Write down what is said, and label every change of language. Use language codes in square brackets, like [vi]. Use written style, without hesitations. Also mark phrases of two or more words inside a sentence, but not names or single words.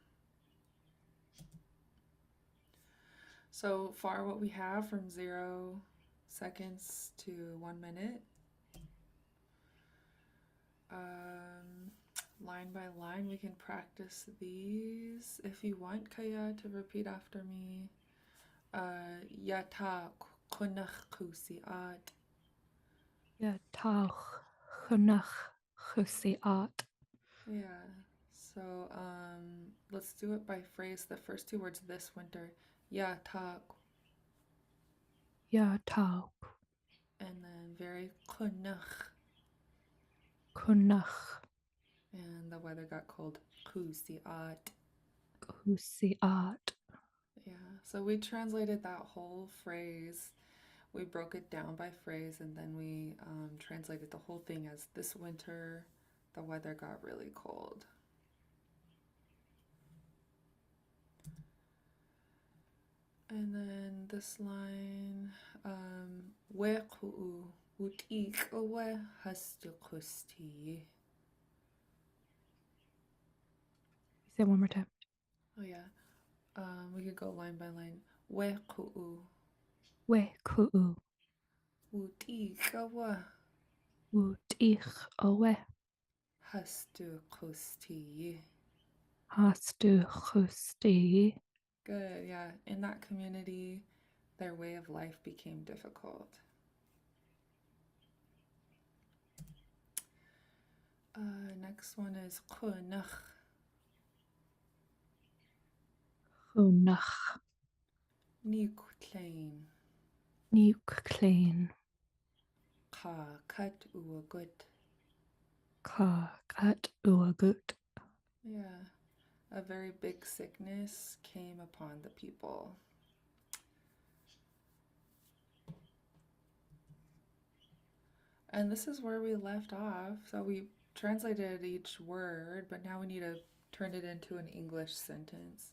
[en] So far, what we have from 0 seconds to 1 minute. Line by line, we can practice these. If you want, Kaya, to repeat after me. [esu] Yata kunach kusiat. Yatach chunach chusiat. [en] Yeah. So let's do it by phrase. The first two words this winter. [esu] Yata. Yatach [en] And then very kunach. [esu] kunach [en] And the weather got cold. [esu] Kusiat. kusiat. [en] Yeah. So we translated that whole phrase. We broke it down by phrase, and then we translated the whole thing as this winter the weather got really cold. And then this line, [esu] we'u utiqawe hastukusti. [en] Say it one more time. Oh yeah, we could go line by line. [esu] We'u We kuu utiqawe utich owe hastukusti. hastu chusti. [en] Good, yeah. In that community, their way of life became difficult. Next one is kunach. [esu] Chunach Nikutlain. niuk klein. Ka kat uagut. Ka kat uagut. [en] Yeah. A very big sickness came upon the people. And this is where we left off. So we translated each word, but now we need to turn it into an English sentence.